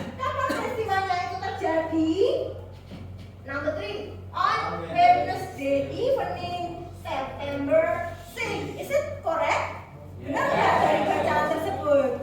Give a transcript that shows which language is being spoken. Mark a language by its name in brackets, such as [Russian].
[Indonesian] Kapan peristiwanya itu terjadi? [English] Number 3. On Wednesday evening, September 6. Is it correct? [Indonesian] Benar nggak dari bacaan tersebut?